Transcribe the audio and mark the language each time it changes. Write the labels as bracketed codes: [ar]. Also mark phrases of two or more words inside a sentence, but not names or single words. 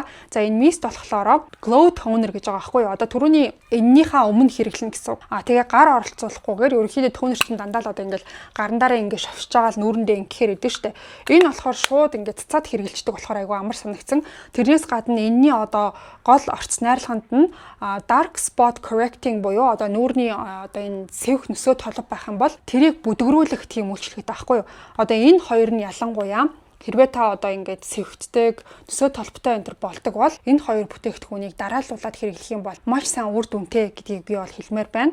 [mn] За энэ mist болохоор [en] glow toner [mn] гэж байгаа байхгүй юу? Одоо түрүүний эннийхээ өмнө хэрэглэнэ гэсэн. Тэгээ гар оролцуулахгүйгээр ерөнхийдөө тонер чинь дандаа л одоо ингээд гарандараа ингээд шовшиж байгаа л нүүрэндээ ингээд идэв штэ. Энэ болохоор шууд ингээд цацаад хэрэгжилдэг болохоор айгүй амар санагдсан. Тэрнээс гадна энэний одоо гол орц найрлаганд нь [en] dark spot correcting [mn] буюу одоо нүүрний одоо энэ сэвх нөсөө толб байх юм бол тэрийг бүдгрүүлэх тийм үйлчлэгтэй байхгүй юу? Одоо энэ хоёр нь ялангуяа хэрвээ та одоо ингээд сэвхтдэг нөсөө толботой энэ төр болдог бол энэ хоёр бүтээгдэхүүнийг дараалуулаад хэрэглэх юм бол маш сайн үр дүнтэй гэдгийг би бол хэлмээр байна.